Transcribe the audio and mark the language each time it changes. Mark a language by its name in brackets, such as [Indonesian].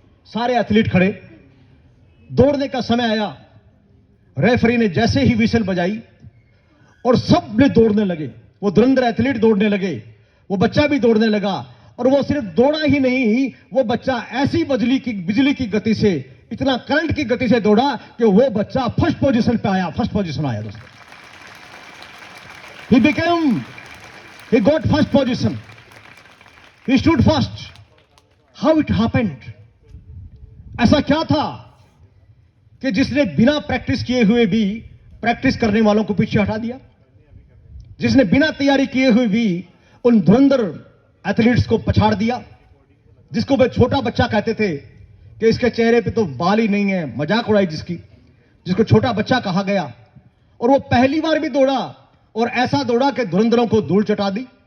[Hindi] सारे एथलीट खड़े, दौड़ने का समय आया, रेफरी ने जैसे ही विसल बजाई और सब ने दौड़ने लगे, वो धुरंधर एथलीट दौड़ने लगे, वो बच्चा भी दौड़ने लगा, और वो सिर्फ दौड़ा ही नहीं, वो बच्चा ऐसी बिजली की गति से, इतना करंट की गति से दौड़ा कि वो बच्चा फर्स्ट पोजीशन पे आया, फर्स्ट पोजीशन आया दोस्तों। [English] he got first position, he stood first. How it happened? [Hindi] ऐसा क्या था कि जिसने बिना प्रैक्टिस किए हुए भी प्रैक्टिस करने वालों को पीछे हटा दिया, जिसने बिना तैयारी किए हुए भी उन धुरंधर एथलीट्स को पछाड़ दिया, जिसको वे छोटा बच्चा कहते थे कि इसके चेहरे पे तो बाल ही नहीं है, मजाक उड़ाई जिसको छोटा बच्चा कहा गया, और वो पहली बार भी दौड़ा, और ऐसा दौड़ा कि धुरंधरों को धूल चटा दी।